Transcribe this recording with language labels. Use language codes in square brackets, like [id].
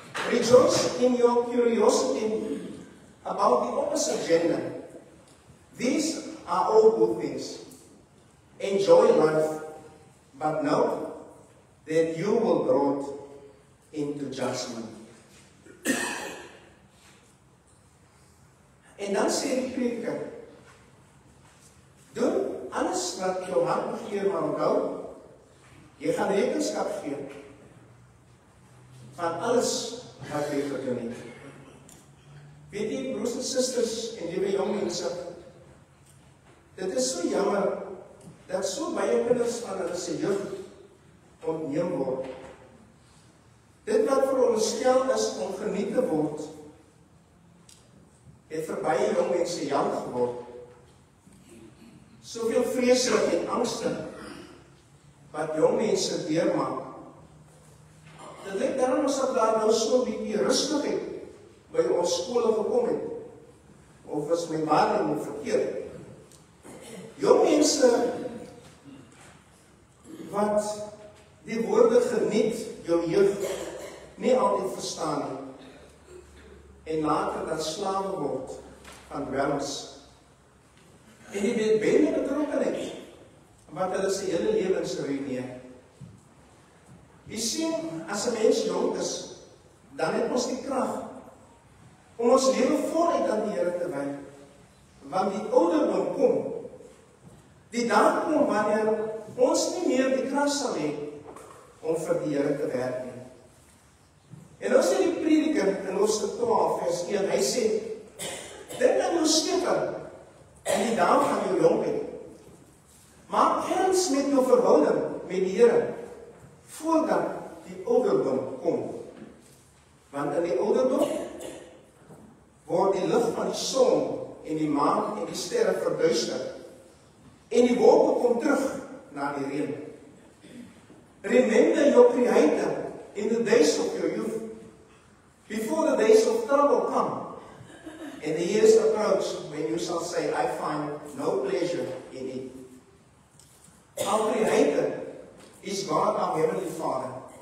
[en] Rejoice in your curiosity about the opposite gender. These are all good things. Enjoy life, but know that you will be brought into judgment. [af] En dan sê die prediker, doen alles wat jou hart begeer, maar onthou, jy gaan rekenskap gee van alles wat jy gedoen het. Weet jy, broers en susters en liewe jong mense, dit is so jammer dat so baie kinders van hulle se jeug ontneem word. Dit wat veronderstel is om geniet te word, het vir baie jong mense jammer geword. Soveel vrese en angste wat jong mense deurmaak. Dit lyk daarom asof daar nou so 'n bietjie rustigheid by ons skole gekom het. Of is my waarneming verkeerd? Jong mense wat die woorde geniet jou jeug nie altyd verstaan nie. En later dan slawe word van dwelms. En die bedbende betrokkenheid wat hulle se hele lewens ruïneer. Jy sien, as 'n mens jonk is, dan het ons die krag om ons lewe voluit aan die Here te wy. Want die ouderdom kom, die dag kom wanneer ons nie meer die krag sal hê om vir die Here te werk nie. En nou sê die prediker in Hoofstuk 12 vers 1, hy sê, dink aan jou skepper en die dag van jou jonkheid. Maak erns met jou verhouding met die Here voordat die ouderdom kom. Want in die ouderdom word die lig van die son en die maan en die sterre verduister. En die wolke kom terug na die reën. [en] Remember your Creator in the days of your youth, before the days of trouble come, and the years approach when you shall say, I find no pleasure in it. Our Creator is God, our Heavenly Father.